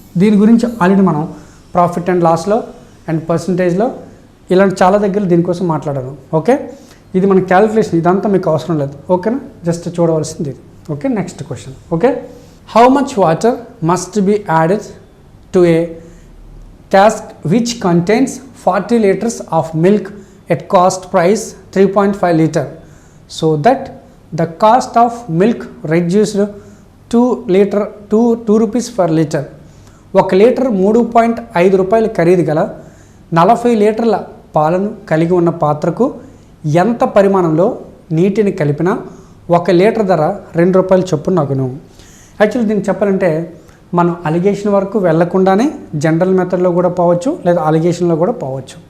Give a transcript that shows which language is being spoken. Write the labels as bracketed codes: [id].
[te] దీని గురించి ఆల్రెడీ మనం ప్రాఫిట్ అండ్ లాస్లో అండ్ పర్సంటేజ్లో ఇలాంటి చాలా దగ్గర దీనికోసం మాట్లాడాను. ఓకే, ఇది మన క్యాలిక్యులేషన్, ఇదంతా మీకు అవసరం లేదు. ఓకేనా, జస్ట్ చూడవలసింది ఇది. Okay, next question. [en] Okay, how much water must be added to a cask which contains 40 liters of milk at cost price 3.5 liter, so that the cost of milk reduced to liter to 2 rupees per liter. [te] 1 litre 3.5 రూపాయలు ఖరీదు గల 40 లీటర్ల పాలను కలిగి ఉన్న పాత్రకు ఎంత పరిమాణంలో నీటిని కలిపినా 1 లీటర్ ధర 2 రూపాయలు చొప్పున అగును. యాక్చువల్లీ దీనికి చెప్పాలంటే మనం అలిగేషన్ వరకు వెళ్లకుండానే జనరల్ మెథడ్లో కూడా పోవచ్చు, లేదా అలిగేషన్లో కూడా పోవచ్చు.